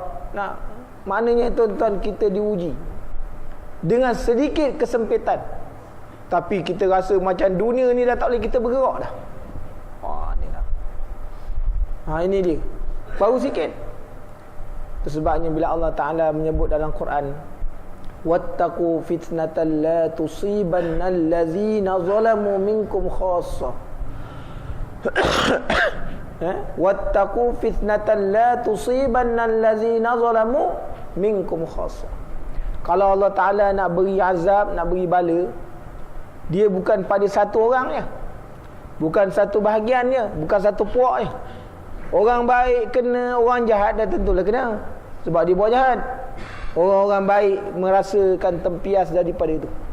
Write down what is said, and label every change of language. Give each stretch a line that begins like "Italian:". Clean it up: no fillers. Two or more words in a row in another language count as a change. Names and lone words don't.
Malay: Maknanya tuan-tuan, kita diuji dengan sedikit kesempitan. Tapi kita rasa macam dunia ni dah tak boleh kita bergerak dah. Ni dah. Ini dia. Baru sikit. Itu sebabnya bila Allah Ta'ala menyebut dalam Quran,
Arabic: واتقوا فتنة لا تصيبن الذين ظلموا منكم خاصة. واتقوا فتنة لا تصيبن الذين ظلموا منكم خاصة.
Malay: Kalau Allah Ta'ala nak beri azab, nak beri bala, dia bukan pada satu orang je, bukan satu bahagian je, bukan satu puak je. Orang baik kena, orang jahat dah tentulah kena, sebab dia buat jahat. Orang-orang baik merasakan tempias daripada itu.